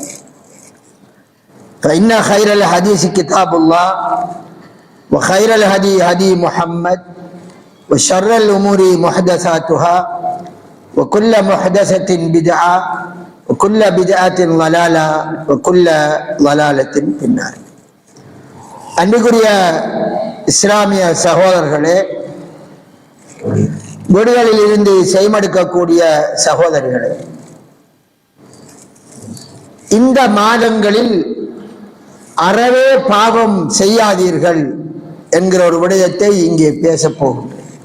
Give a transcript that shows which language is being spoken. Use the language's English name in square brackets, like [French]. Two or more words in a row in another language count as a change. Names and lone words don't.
[Arabic] فإن خير الحديث كتاب الله وخير الهدي هدي محمد وشر الأمور محدثاتها وكل محدثة بدعة وكل بدعة ضلالة وكل ضلالة في النار. [Tamil] அன்பிற்குரிய இஸ்லாமிய சகோதரர்களே, வீடுகளில் இருந்து செய்மடுக்கக்கூடிய சகோதரர்களே, இந்த மாதங்களில் அறவே பாவம் செய்யாதீர்கள் என்கிற ஒரு விடயத்தை இங்கே பேசப் போகின்றேன்.